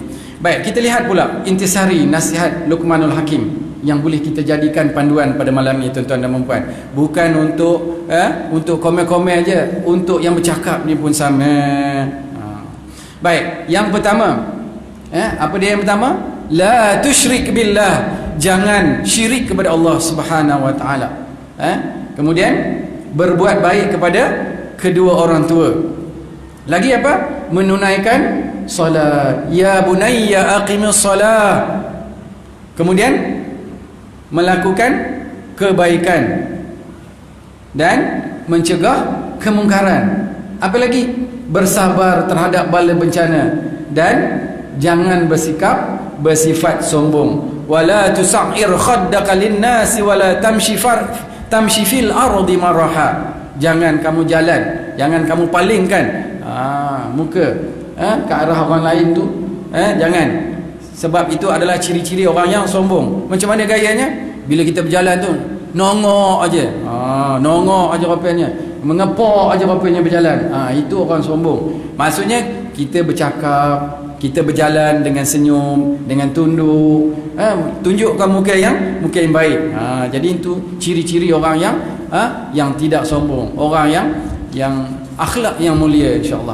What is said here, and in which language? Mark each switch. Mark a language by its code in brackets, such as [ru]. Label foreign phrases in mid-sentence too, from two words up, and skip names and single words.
[ms] Baik, kita lihat pula intisari nasihat Luqmanul Hakim yang boleh kita jadikan panduan pada malam ini, tuan-tuan dan puan. Bukan untuk komen-komen aja, untuk yang bercakap ni pun sama. Baik, yang pertama, apa dia yang pertama? [ar] لا تشرك بالله, [ms] jangan syirik kepada Allah [ar] سبحانه وتعالى. [ms] Kemudian berbuat baik kepada kedua orang tua. Lagi apa? Menunaikan solat. [ar] يا بني أقم الصلاة. [ms] Kemudian melakukan kebaikan dan mencegah kemungkaran. Apa lagi? Bersabar terhadap bala bencana dan jangan bersifat sombong. [ar] ولا تصعر خدك للناس ولا تمش في الأرض مرحا. [ms] Jangan kamu jalan, jangan kamu palingkan muka ke arah orang lain tu, jangan. Sebab itu adalah ciri-ciri orang yang sombong. Macam mana gayanya? Bila kita berjalan tu, nongok aja. Nongok aja rupanya. Mengepok aja rupanya berjalan. Itu orang sombong. Maksudnya kita bercakap, kita berjalan dengan senyum, dengan tunduk, tunjukkan muka yang baik. Jadi itu ciri-ciri orang yang tidak sombong, orang yang akhlak yang mulia, insya-Allah.